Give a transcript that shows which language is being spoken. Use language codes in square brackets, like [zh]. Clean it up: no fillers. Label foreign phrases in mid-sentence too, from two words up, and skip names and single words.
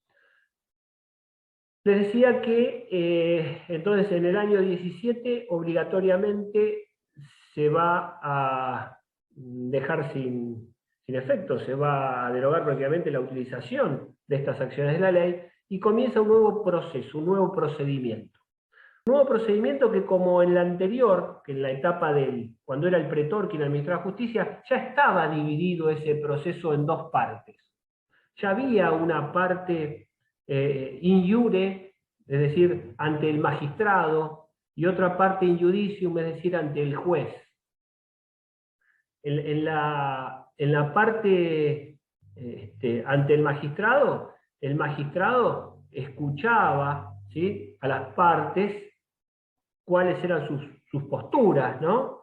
[es] Les decía que entonces en el año 17 obligatoriamente se va a dejar sin efecto, se va a derogar prácticamente la utilización de estas acciones de la ley y comienza un nuevo proceso, un nuevo procedimiento. Un nuevo procedimiento que, como en la anterior, que en la etapa cuando era el pretor quien administraba justicia, ya estaba dividido ese proceso en dos partes. Ya había una parte [la] in iure, [es] es decir, ante el magistrado, y otra parte [la] in judicium, [es] es decir, ante el juez. En la parte ante el magistrado escuchaba, ¿sí?, a las partes cuáles eran sus posturas, ¿no?